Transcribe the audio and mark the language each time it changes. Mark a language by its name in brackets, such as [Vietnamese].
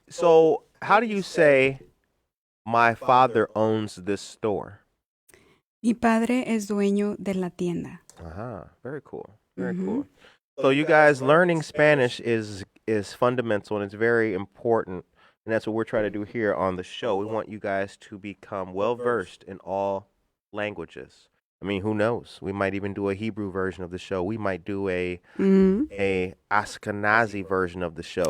[English] So, how do you say my father owns this store? [Spanish] Mi padre es dueño de la tienda. [English] Very cool. Very cool. So, you guys, learning Spanish is fundamental and it's very important, and that's what we're trying to do here on the show. We want you guys to become well versed in all languages. I mean, who knows? We might even do a Hebrew version of the show. We might do a Ashkenazi version of the show.